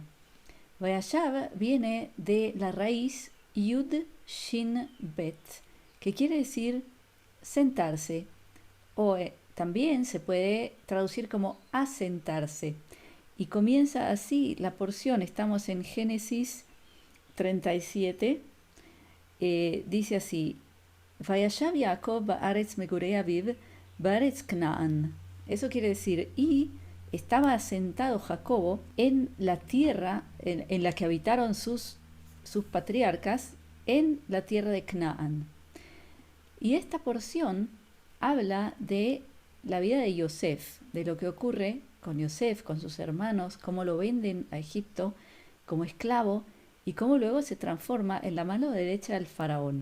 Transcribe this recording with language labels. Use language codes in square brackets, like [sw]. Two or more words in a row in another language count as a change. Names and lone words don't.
[es] Vayeshav viene de la raíz [he] יוד שין בית, [es] que quiere decir sentarse o también se puede traducir como asentarse. Y comienza así la porción, estamos en Génesis 37, dice así, [he] וישב יעקב בארץ מגורי אביו בארץ כנען. [es] Eso quiere decir, y estaba asentado Jacobo en la tierra en la que habitaron sus patriarcas, en la tierra de Canaán. Y esta porción habla de la vida de Yosef, de lo que ocurre con Yosef, con sus hermanos, cómo lo venden a Egipto como esclavo y cómo luego se transforma en la mano derecha del faraón.